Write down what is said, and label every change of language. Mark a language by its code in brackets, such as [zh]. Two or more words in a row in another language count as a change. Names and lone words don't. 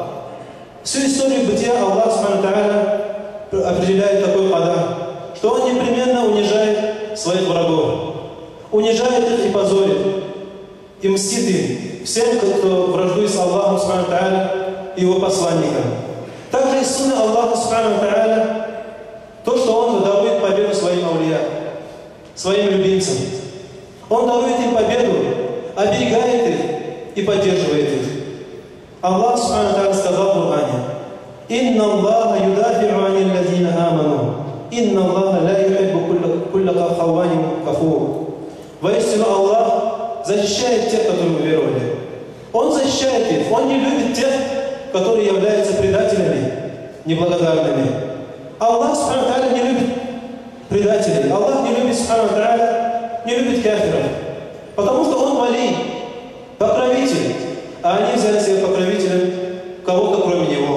[ru] Всю историю бытия Аллаха [ar] سبحانه وتعالى [ru] определяет такой кадар, что Он непременно унижает своих врагов, унижает их и позорит, и мстит им, всем, кто враждует с Аллахом [ar] سبحانه وتعالى [ru] и Его посланником. Также из сунны Аллаха [ar] سبحانه وتعالى [ru] то, что Он дарует победу своим аулия, своим любимцам. Он дарует им победу, оберегает их и поддерживает их. [ar] الله سبحانه وتعالى [ru] сказал в Коране: [ar] «إن الله يدافع عن الذين آمنوا إن الله لا يحب كل خوان كفور». [ru] Воистину Аллах защищает тех, которые уверовали. Он защищает их, Он не любит тех, которые являются предателями, неблагодарными. Аллах [ar] سبحانه وتعالى [ru] не любит предателей. Аллах не любит [ar] سبحانه وتعالى, [ru] не любит кафиров. Потому что Он вали, покровитель, а они взяли себе покровителем кого-то кроме Него.